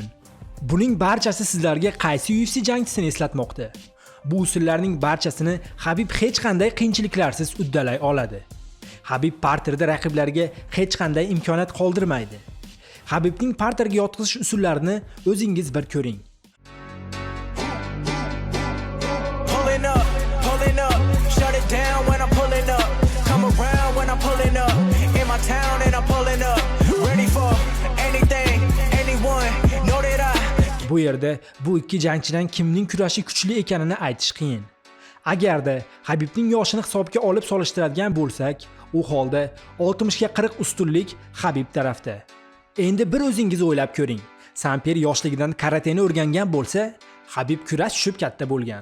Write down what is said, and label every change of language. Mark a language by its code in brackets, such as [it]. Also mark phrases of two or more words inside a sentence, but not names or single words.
[uz] Buning barchasi sizlarga qaysi UFC jangchisini eslatmoqda? Bu usullarning barchasini Habib hech qanday qiyinchiliklarsiz uddalay oladi. Habib parterda raqiblarga hech qanday imkoniyat qoldirmaydi. Habibning parterga yotqizish usullarini o'zingiz bir ko'ring. [en] Shut it down when I'm pulling up. Come around when I'm pulling up. In my town and I'm pulling up. Ready for anything, anyone. Know that I. [uz] Bu yerda bu ikki jangchidan kimning kurashi kuchli ekanini aytish qiyin. Agarda Habibning yoshini hisobga olib solishtiradigan bo'lsak, u holda 60 ga 40 ustunlik Habib tarafda. Endi bir o'zingiz o'ylab ko'ring. Sampyer yoshligidan karateni o'rgangan bo'lsa, Habib kurash tushib katta bo'lgan.